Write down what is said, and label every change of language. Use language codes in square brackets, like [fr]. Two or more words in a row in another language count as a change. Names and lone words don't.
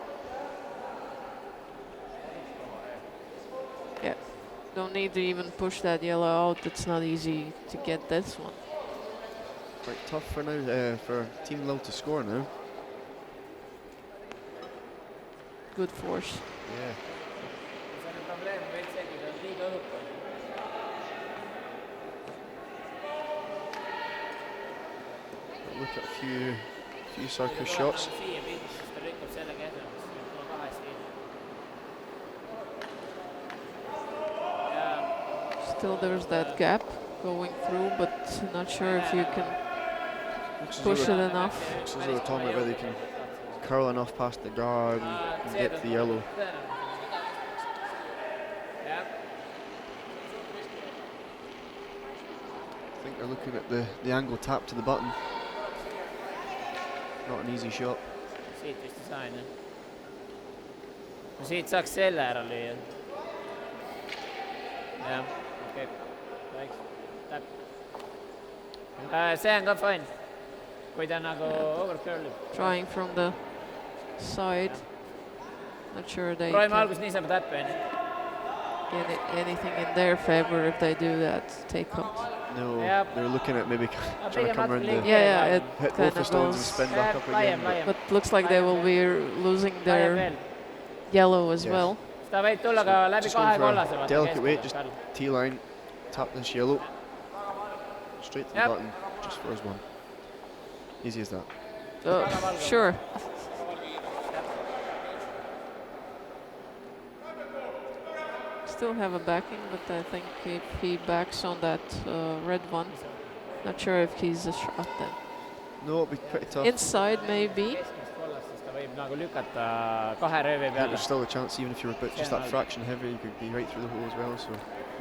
[en] Don't need to even push that yellow out. It's not easy to get this one. Quite tough for now for Team Lille to score now. Good force. Yeah. [et] see on probleem veits see , kui ta on liiga õhuke . [en] Look at a few circus shots. [et] siia pihta , siis ta lükkab sellega edasi , siis tuleb kahe siia . [en] Still there's that gap going through, but not sure if you can Looks as push though it enough. Looks as though they're talking about whether they can curl enough past the guard and get to the yellow. [et] jah , [en] I think they're looking at the angle tap to the button. Not an easy shot. [et] siit vist ei saa onju . no siit saaks selle ära lüüa. jah, okei. Väiks. Täp. See on ka fine. Kui ta nagu overcurlib. [en] Trying from the side. Not sure they [et] Proovime [en] can [et] algus nii saab täppi, on ju. [en] get anything in their favor if they do that takeout. No, Yep. they're looking at maybe trying to [et] pigem [en] come around [et] natuke [en] the Yeah, it hit kind both the of stones and goes. spin back up again. [et] Laiem. [en] But looks like they will be losing [et] Laiem [en] their [et] veel. [en] yellow as Yeah. well. [et] Ta võib tulla ka läbi [en] Just [et] kahe [en] going for a [et] kollase. [en] delicate weight, just T-line, tap this yellow, straight to the Yep. button, just for us one. Easy as that. Sure. Still have a backing, but I think if he backs on that red one, not sure if he's a shot then. No, it'll be pretty tough. Inside maybe. [et] Keskmist kollas, siis ta võib nagu lükata kahe röövi [en] I think [et] peale. [en] there's still a chance, even if you're a bit just that fraction heavy, you could be right through the hole as well. So Yep.